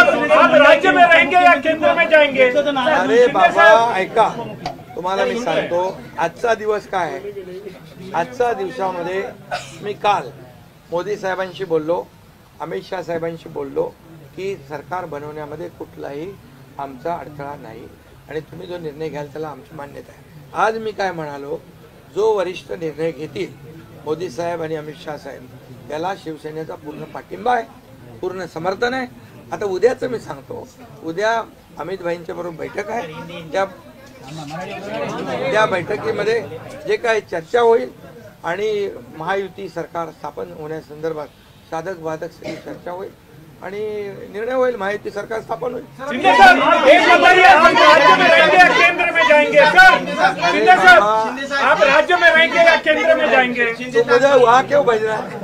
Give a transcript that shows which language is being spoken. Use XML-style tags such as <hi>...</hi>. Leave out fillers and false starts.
<hi>आप राज्य में रहेंगे या केंद्र में जाएंगे?</hi> <mr>अरे बाबा ऐका, तुम्हाला मी सांगतो आजचा दिवस काय आहे. आजच्या दिवसामध्ये मी काल मोदी साहेबांशी बोललो, अमित शाह साहेबांशी बोललो की सरकार बनवण्यामध्ये कुठलाही आमचा अडथळा नाही आणि तुम्ही जो निर्णय घ्याल त्याला आमची मान्यता आहे. आज मी काय म्हणालो, जो वरिष्ठ निर्णय घेतील मोदी साहेब आणि अमित शाह साहेब त्याला शिवसेनेचा पूर्ण पाठिंबा आहे, पूर्ण समर्थन आहे. आता उद्याचं मी सांगतो, उद्या अमित भाईंच्या बरोबर बैठक आहे. त्या बैठकीमध्ये जे काही चर्चा होईल आणि महायुती सरकार स्थापन होण्यासंदर्भात साधक बाधक सगळी चर्चा होईल आणि निर्णय होईल. महायुती सरकार स्थापन होईल.</mr> <hi>शिंदे साहब, एक बताइए, आप राज्य में रहेंगे या केंद्र में जाएंगे? सर शिंदे साहब, आप राज्य में रहेंगे या केंद्र में जाएंगे? तो मुझे वहाँ क्यों भेजना है?</hi>